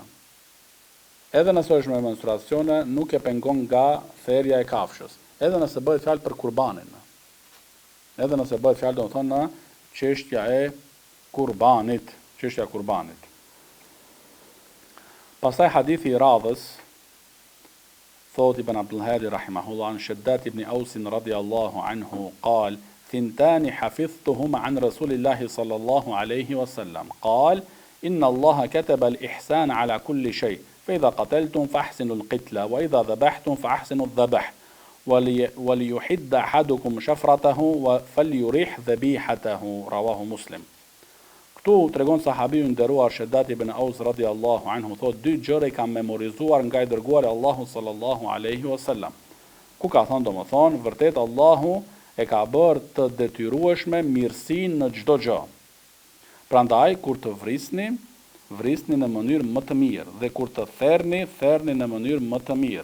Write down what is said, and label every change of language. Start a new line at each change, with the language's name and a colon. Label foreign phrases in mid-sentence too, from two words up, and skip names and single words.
Albanian: Edhe nëse është me menstruacione, nuk e pengon nga therja e kafshës. Edhe nëse bëhet fjalë për kurbanin. Edhe nëse bëhet fjalë domethënë në çështja e kurbanit. Pastaj hadithi I radhës, thot Ibn Abdul Hadi rahimahullah an Shaddad ibn Aus
Arabic: رضي الله عنه قال ثنتان حفظتهما عن رسول الله صلى الله عليه وسلم قال إن الله كتب الإحسان على كل شيء فإذا قتلتم فأحسنوا القتل وإذا ذبحتم فأحسنوا الذبح وليحد أحدكم شفرته فليريح ذبيحته رواه مسلم.
Albanian: Këtu tregon sahabiu I nderuar Shaddad ibn Aus
Arabic: رضي الله عنه,
Albanian: thot dy gjëra I kam memorizuar nga I dërguari Allahu
Arabic: صلى الله عليه وسلم.
Albanian: Ku ka thënë domethënë, vërtet Allahu e ka bërë të detyrueshme mirësinë në çdo gjë. Prandaj kur të vrisni në mënyrë më të mirë dhe kur të therrni në mënyrë më të mirë.